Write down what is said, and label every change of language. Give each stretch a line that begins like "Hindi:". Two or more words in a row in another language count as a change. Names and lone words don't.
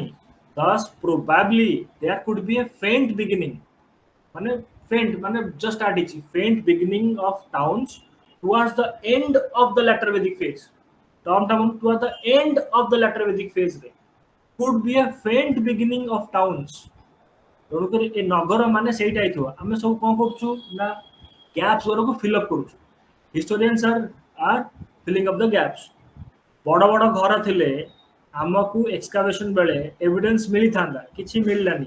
English: Thus probably there could be a faint beginning, ମାନେ faint ମାନେ just start ହେଇଛି, faint beginning of towns towards the end of the later Vedic phase. Towards the end of the later Vedic phase ରେ could be a faint beginning of towns.
Odia: ତେଣୁକରି ଏ ନଗର ମାନେ ସେଇଟା ହେଇଥିବ. ଆମେ ସବୁ କ'ଣ କରୁଛୁ ନା ଗ୍ୟାପ୍ସ ଗୁଡ଼ାକୁ ଫିଲ୍ଅପ୍ କରୁଛୁ.
English: historians are filling of the gaps.
Odia: ବଡ଼ ବଡ଼ ଘର ଥିଲେ ଆମକୁ ଏକ୍ସକାଭେସନ୍ ବେଳେ ଏଭିଡେନ୍ସ ମିଳିଥାନ୍ତା, କିଛି ମିଳିଲାନି.